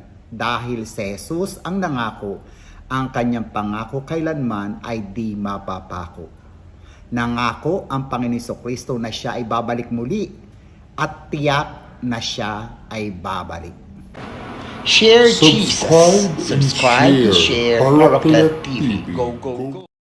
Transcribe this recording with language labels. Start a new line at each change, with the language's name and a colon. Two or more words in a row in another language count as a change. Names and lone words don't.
Filipino: Dahil si Jesus ang nangako, ang kanyang pangako kailanman ay di mapapako. Nangako ang Panginoon Jesucristo na siya ay babalik muli at tiyak na siya ay babalik.
English: Share Jesus. Subscribe and share Paraclet TV. Go, go, go.